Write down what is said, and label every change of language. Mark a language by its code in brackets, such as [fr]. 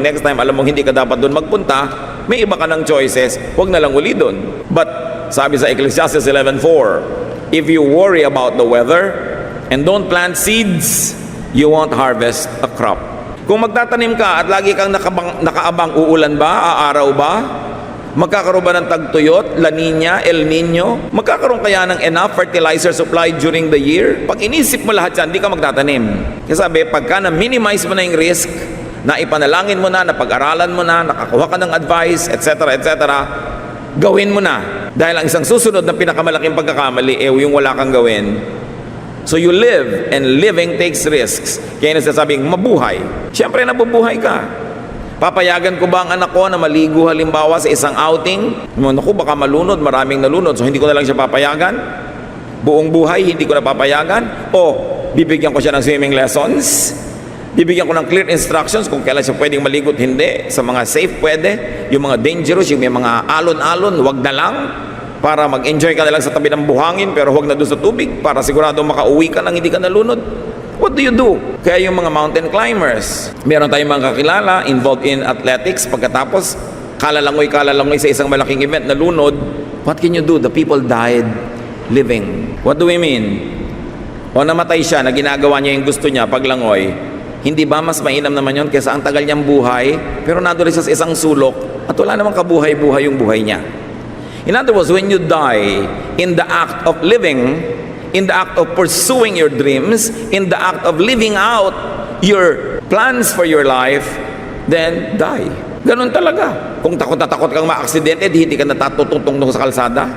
[tl] Next time, alam mong hindi ka dapat doon magpunta, may iba ka ng choices, huwag na lang uli doon. [en] But, [tl] sabi sa [en] Ecclesiastes 11:4, if you worry about the weather and don't plant seeds, you won't harvest a crop. [tl] Kung magtatanim ka at lagi kang nakaabang, uulan ba, aaraw ba? Magkakaroon ba ng tagtuyot, La Nina, El Nino? Magkakaroon kaya ng [en] enough fertilizer supply during the year? [tl] Pag inisip mo lahat yan, di ka magtatanim. Kasi sabi, pagka na-minimize mo na yung risk, na ipanalangin mo na, napag-aralan mo na, nakakuha ka ng advice, etc., gawin mo na. Dahil ang isang susunod na pinakamalaking pagkakamali, yung wala kang gawin. [en] So you live, and living takes risks. [tl] Kaya nasasabing, mabuhay. Siyempre, nabubuhay ka. Papayagan ko ba ang anak ko na maligo halimbawa sa isang outing? Naku, baka malunod, maraming nalunod, so hindi ko na lang siya papayagan? Buong buhay, hindi ko na papayagan? O, bibigyan ko siya ng swimming lessons? Bibigyan ko ng clear instructions kung kailan siya pwedeng maligot, hindi. Sa mga safe, pwede. Yung mga dangerous, yung may mga alon-alon, wag na lang. Para mag-enjoy ka na lang sa tabi ng buhangin, pero huwag na doon sa tubig, para sigurado makauwi ka nang hindi ka nalunod. [en] What do you do? [tl] Kaya yung mga mountain climbers, meron tayong mga kakilala involved in athletics, pagkatapos kalalangoy sa isang malaking event, nalunod. [en] What can you do? The people died living. What do we mean? [tl] O namatay siya, na ginagawa niya yung gusto niya, paglangoy. Hindi ba mas mainam naman yun kaysa ang tagal niyang buhay, pero naduloy siya sa isang sulok, at wala namang kabuhay-buhay yung buhay niya. [en] In other words, when you die in the act of living, in the act of pursuing your dreams, in the act of living out your plans for your life, then die. [tl] Ganun talaga. Kung takot na takot kang ma-aksidente, hindi ka natatututong sa kalsada.